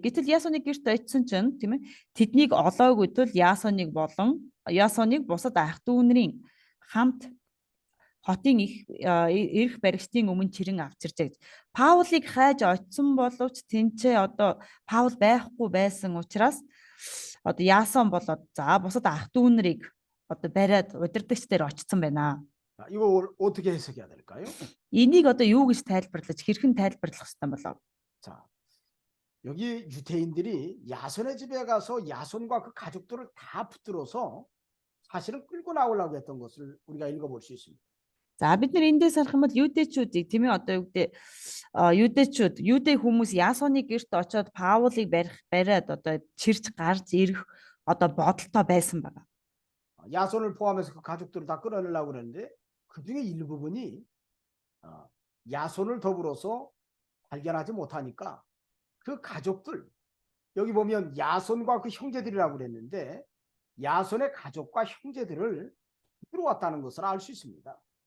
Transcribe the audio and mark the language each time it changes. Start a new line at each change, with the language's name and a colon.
Mongolian: Гэтэл Ясоны гэрт очисон чинь тийм ээ тэднийг олоогүй тул Ясоныг бусад ах дүүнэрийн хамт хотын эрх баригчдын өмнө чирэн авчирчээ гэж. Паулыг хайж очисон боловч тэнцээ одоо Паул байхгүй байсан учраас одоо Ясон болоод за бусад ах дүүнэрийг одоо бариад удирдагчдаар очсон байна.
Korean: 이거 어떻게 해석해야 될까요?
Mongolian: Энийг одоо юу гэж тайлбарлаж хэрхэн тайлбарлах ёстой болов?
Korean: 자, 여기 유대인들이 야손의 집에 가서 야손과 그 가족들을 다 붙들어서 사실은 끌고 나오려고 했던 것을 우리가 읽어볼 수 있습니다.
Mongolian: За бид нар эндээс харах юм бол юудэчүүдийг тийм ээ одоо юу гэдэг юудэ хүмүүс Ясоны гэрт очиод Паулыг бариад одоо чирч гарч ирэх одоо бодолтой байсан байна.
Korean: 야손을 포함해서 그 가족들을 다 끌어내려고 그러는데 그 중에 일부분이 야손을 더불어서 발견하지 못하니까 그 가족들 여기 보면 야손과 그 형제들이라고 그랬는데 야손의 가족과 형제들을 들어왔다는 것을 알 수 있습니다.